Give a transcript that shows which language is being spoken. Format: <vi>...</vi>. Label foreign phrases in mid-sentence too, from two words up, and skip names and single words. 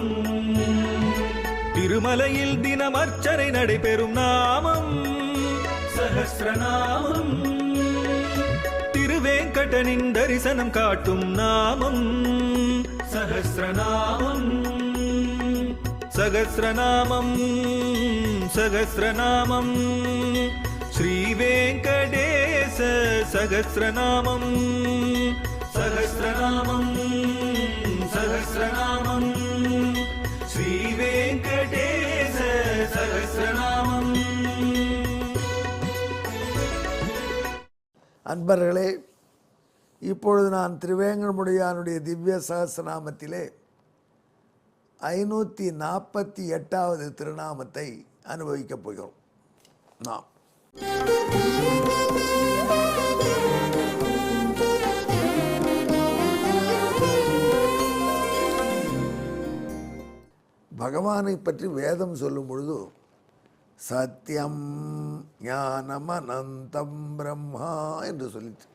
<ta>திருமலையில் தினம் அர்ச்சனை நடைபெறும் நாமம் சஹஸ்ரநாமம். திருவேங்கடனின் தரிசனம் காட்டும் நாமம் சஹஸ்ரநாமம்.</ta> <sa>सहस्रनामं सहस्रनामं श्रीवेङ्कटेश सहस्रनामं सहस्रनामं सहस्रनामं श्रीवेङ्कटेश सहस्रनामம்.</sa> <ta>அன்பர்களே, இப்பொழுது நான் திருவேங்கடமுடையானுடைய திவ்ய சகஸ்ரநாமத்திலே 548வது திருநாமத்தை அனுபவிக்கப் போகிறோம். நாம் பகவானை பற்றி வேதம் சொல்லும் பொழுது</ta> <sa>सत्यं ज्ञानम् अनन्तं ब्रह्म</sa> <ta>என்று சொல்லிச்சு.</ta>